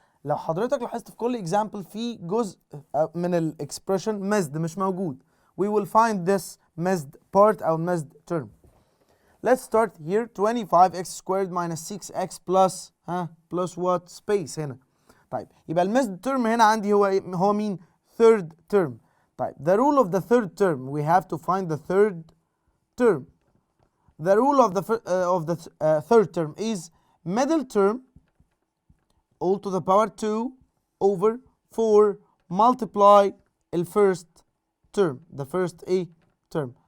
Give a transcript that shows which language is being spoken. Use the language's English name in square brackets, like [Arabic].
[Arabic] لو حضرتك لاحظت في كل example في جزء من الاكسبريشن missed مش موجود. [English] We will find this missed part أو missed term. Let's start here 25x squared minus 6x plus plus what space هنا. [Arabic] طيب يبقى المissed term هنا عندي هو مين؟ [English] third term. طيب the rule of the third term we have to find the third term. The rule of the third term is middle term all to the power 2 over 4 multiply the first term, the first term.